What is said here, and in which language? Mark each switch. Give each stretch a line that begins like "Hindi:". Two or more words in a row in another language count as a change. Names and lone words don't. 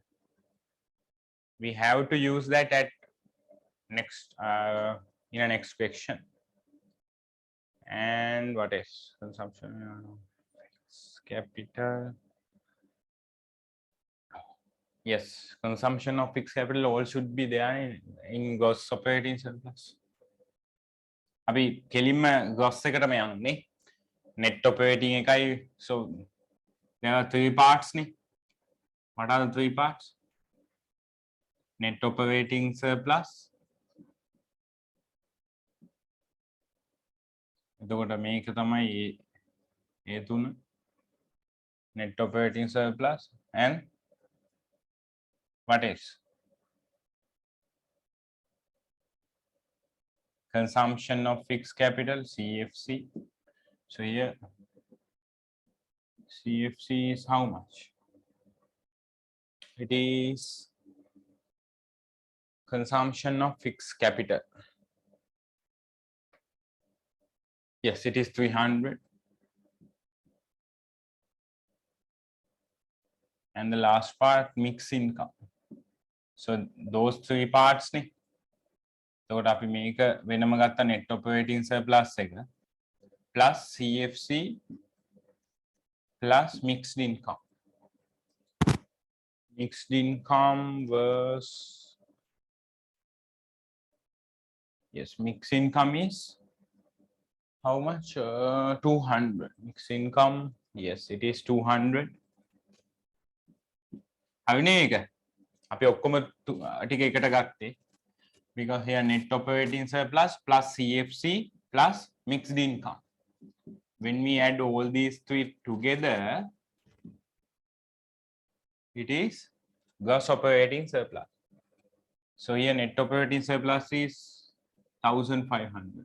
English: We have to use that at next in a next question. And what is consumption? Capital. Yes, consumption of fixed capital all should be there in gross operating surplus.
Sinhala: අපි කෙලින්ම gross එකටම යන්නේ.
English: Net operating එකයි. So there are three parts නේ. What are the three parts? Net operating surplus.
Sinhala: එතකොට මේක තමයි ඒ තුන.
English: Net operating surplus and what else? Consumption of fixed capital, CFC. So here CFC is how much? It is consumption of fixed capital. Yes, it is 300. And the last part, mixed income. So those three parts නේ.
Sinhala: එතකොට අපි මේක වෙනම ගත්ත
English: net operating surplus එක plus CFC plus mixed income. Mixed income was, yes, mixed income is how much? 200. Mixed income, yes, it is 200.
Sinhala: හරිනේ ඒක. අපි ඔක්කොම ටික එකට ගත්තේ.
English: Because here net operating surplus plus CFC plus mixed income. When we add all these three together, it is gross operating surplus. So here net operating surplus is 1,500.